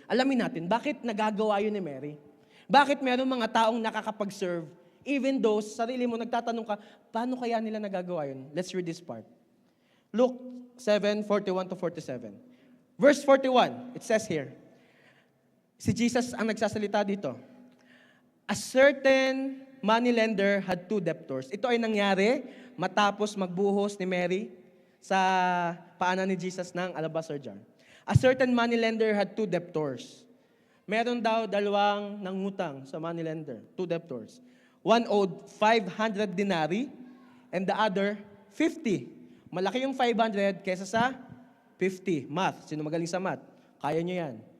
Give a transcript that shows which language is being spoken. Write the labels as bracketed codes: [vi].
[tl] Alamin natin, bakit nagagawa yun ni Mary? Bakit meron mga taong nakakapag-serve, even though sarili mo nagtatanong ka, paano kaya nila nagagawa yun? [en] Let's read this part. Luke 7:41-47. Verse 41, it says here, [tl] si Jesus ang nagsasalita dito. [en] A certain moneylender had 2 debtors. [tl] Ito ay nangyari matapos magbuhos ni Mary sa paanan ni Jesus ng alabaster jar. [en] A certain moneylender had 2 debtors. [tl] Meron daw dalawang nangutang sa moneylender, 2 debtors. [en] One owed 500 denarii and the other 50. [tl] Malaki yung 500 kaysa sa 50. Math. Sino magaling sa math? Kaya nyo yan.